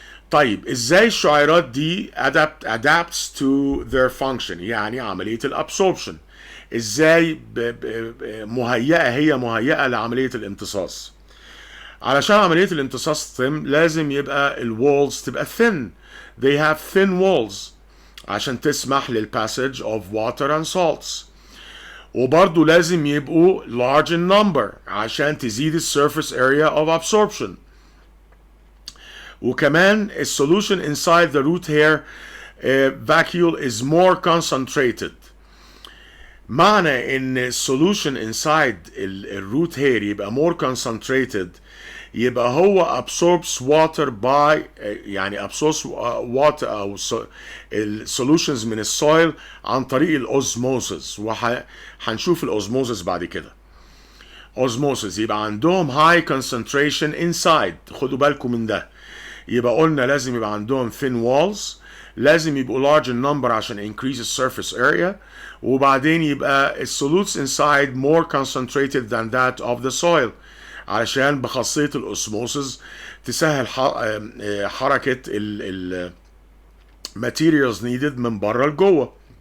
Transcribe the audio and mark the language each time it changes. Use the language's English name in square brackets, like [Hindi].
[Arabic] طيب ازاي الشعيرات دي adapts to their function، يعني عملية الابسوربشن ازاي مهيئة لعملية الامتصاص. علشان عملية الامتصاص تتم لازم يبقى الوالز تبقى thin. [English] they have thin walls [Arabic] عشان تسمح [English] للpassage of water and salts. [Arabic] وبرضو لازم يبقوا [English] large in number [Arabic] عشان تزيد [English] surface area of absorption. وكمان solution inside the root hair vacuole is more concentrated. [Arabic] معنى ان solution inside الروت hair يبقى [English] more concentrated [Arabic] يبقى هو [English] absorbs water by [Arabic] يعني absorbs water أو solutions من السويل عن طريق الأوزموسيس، وهنشوف الأوزموسيس بعد كده. أوزموسيس يبقى عندهم high concentration inside، خدوا بالكم من ده. يبقى قلنا لازم يبقى عندهم thin walls، لازم يبقوا [English] large in number [Arabic] عشان [English] increase the surface area، [Arabic] وبعدين يبقى الsolutes [English] inside more concentrated than that of the soil [Arabic] علشان بخاصية الأوسموسيس تسهل حركة ال materials needed من بره لجوه.